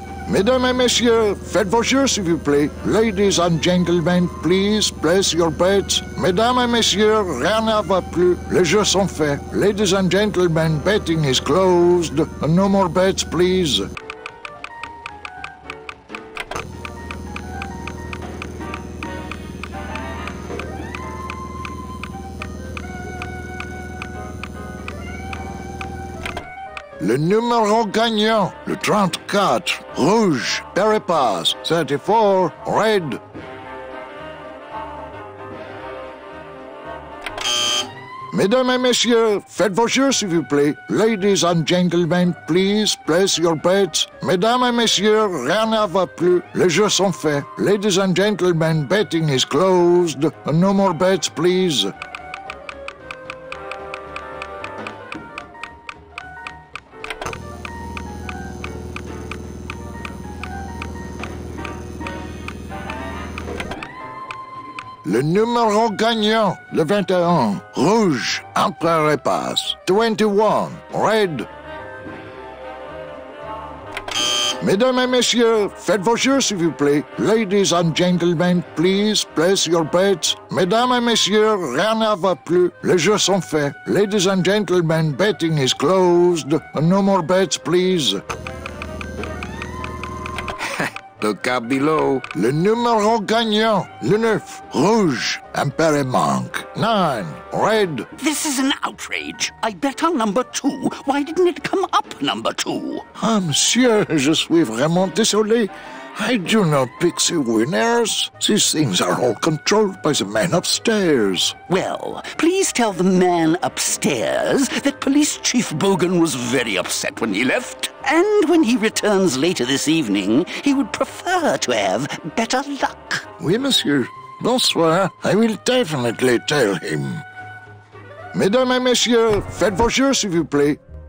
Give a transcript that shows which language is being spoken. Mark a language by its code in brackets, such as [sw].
[fr] Mesdames et messieurs, faites vos jeux s'il vous plaît. [en] Ladies and gentlemen, please place your bets. [fr] Mesdames et messieurs, rien ne va plus. Les jeux sont faits. [en] Ladies and gentlemen, betting is closed. No more bets, please. [fr] Le numéro gagnant, le 34, rouge, Perry pass, 34, red. Mesdames et messieurs, faites vos jeux s'il vous plaît. [en] Ladies and gentlemen, please place your bets. [fr] Mesdames et messieurs, rien ne va plus. Les jeux sont faits. [en] Ladies and gentlemen, betting is closed. No more bets, please. [fr] Le numéro gagnant, le 21, rouge, Empereur et passe, 21, red. Mesdames et messieurs, faites vos jeux s'il vous plaît. [en] Ladies and gentlemen, please place your bets. [fr] Mesdames et messieurs, rien ne va plus. Les jeux sont faits. [en] Ladies and gentlemen, betting is closed. No more bets, please. Look out below. [fr] Le numéro gagnant, le 9, rouge, Emperor manque, 9, red. [en] This is an outrage. I bet on number 2. Why didn't it come up number 2? [fr] Ah, monsieur, je suis vraiment désolé. [en] I do not pick the winners. These things are all controlled by the man upstairs. Well, please tell the man upstairs that Police Chief Bogan was very upset when he left. And when he returns later this evening, he would prefer to have better luck. [fr] Oui, monsieur. Bonsoir. [en] I will definitely tell him. [fr] Mesdames et messieurs, faites vos jeux, s'il vous plaît.